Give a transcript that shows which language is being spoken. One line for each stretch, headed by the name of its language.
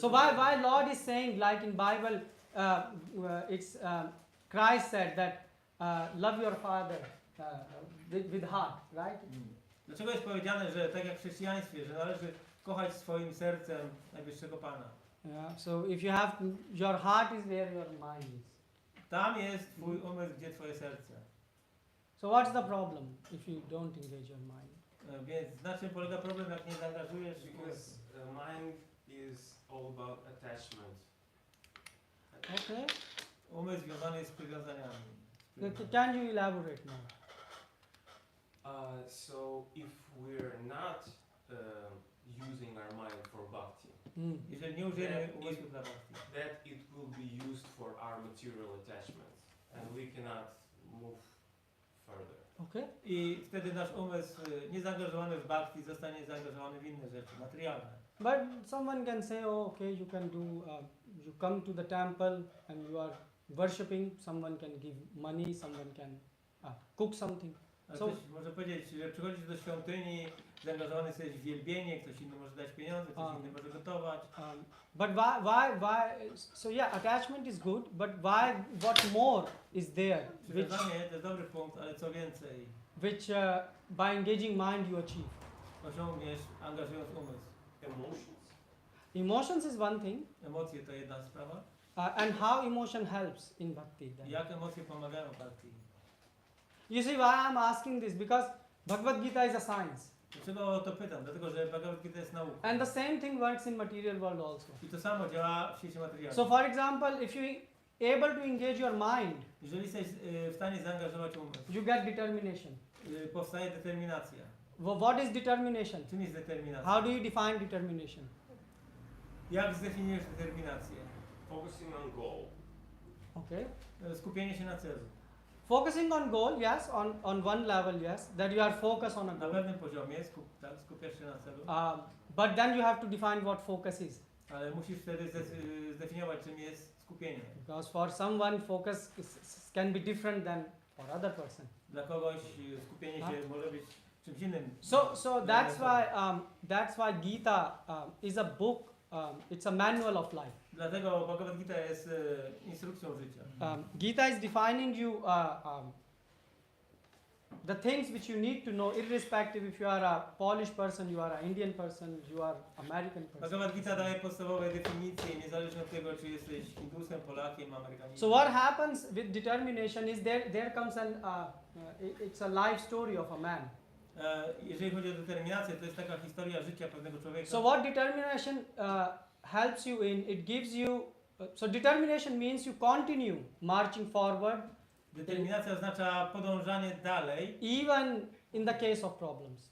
English: So why Lord is saying, like in Bible, it's Christ said that love your father with heart, right?
Polish: Dlaczego jest powiedziane, że tak jak w chrześcijaństwie, że należy kochać swoim sercem najwyższego Pana?
English: Yeah. So if you have your heart is where your mind is.
Polish: Tam jest twój umysł, gdzie twoje serce.
English: So what's the problem if you don't engage your mind?
Polish: Więc na czym polega problem, jak nie zaangażujesz?
English: Because mind is all about attachment. Okay.
Polish: Umysł związany jest z przywiązaniami.
English: Can you elaborate more? So if we're not using our mind for bhakti,
Polish: Jeżeli nie użyjemy umysłu dla bhakti,
English: that it will be used for our material attachments, and we cannot move further. Okay.
Polish: i wtedy nasz umysł niezaangażowany w bhakti zostanie zaangażowany w inne rzeczy, materialne.
English: But someone can say, oh, okay, you can do, you come to the temple and you are worshipping, someone can give money, someone can cook something.
Polish: Ale
English: So-
Polish: ktoś może powiedzieć, że przychodzisz do świątyni, zaangażowany jesteś w wielbienie, ktoś inny może dać pieniądze, ktoś inny może gotować.
English: But why? So yeah, attachment is good, but why? What more is there,
Polish: Przywiązanie to jest dobry punkt, ale co więcej,
English: which by engaging mind you achieve?
Polish: osiągniesz angażując umysł.
English: Emotions. Emotions is one thing,
Polish: Emocje to jedna sprawa.
English: and how emotion helps in bhakti. Then.
Polish: Jak emocje pomagają w bhakti?
English: You see why I'm asking this? Because Bhagavad-Gita is a science,
Polish: Dlaczego o to pytam? Dlatego, że Bhagavad-Gita jest nauką.
English: and the same thing works in material world also.
Polish: I to samo działa w świecie materialnym.
English: So, for example, if you able to engage your mind,
Polish: Jeżeli jesteś w stanie zaangażować umysł,
English: you get determination.
Polish: powstaje determinacja.
English: What is determination?
Polish: Czym jest determinacja?
English: How do you define determination?
Polish: Jak zdefiniujesz determinację?
English: Focusing on goal. Okay.
Polish: Skupienie się na celu.
English: Focusing on goal, yes, on one level, yes, that you are focused on a
Polish: Na
English: goal.
Polish: pewnym poziomie skupiasz się na celu,
English: But then you have to define what focus is.
Polish: ale musisz wtedy zdefiniować, czym jest skupienie.
English: Because for someone, focus can be different than for other person.
Polish: Dla kogoś skupienie się może być czymś innym.
English: So that's why Gita is a book. It's a manual of life.
Polish: Dlatego Bhagavad-Gita jest instrukcją życia.
English: Gita is defining you the things which you need to know, irrespective if you are a Polish person, you are an Indian person, you are American person.
Polish: Bhagavad-Gita daje podstawowe definicje, niezależnie od tego, czy jesteś Hindusem, Polakiem, Amerykaninem.
English: So what happens with determination is there comes it's a life story of a man.
Polish: Jeżeli chodzi o determinację, to jest taka historia życia pewnego człowieka.
English: So what determination helps you in, it gives you, so determination means you continue marching forward
Polish: Determinacja oznacza podążanie dalej,
English: even in the case of problems.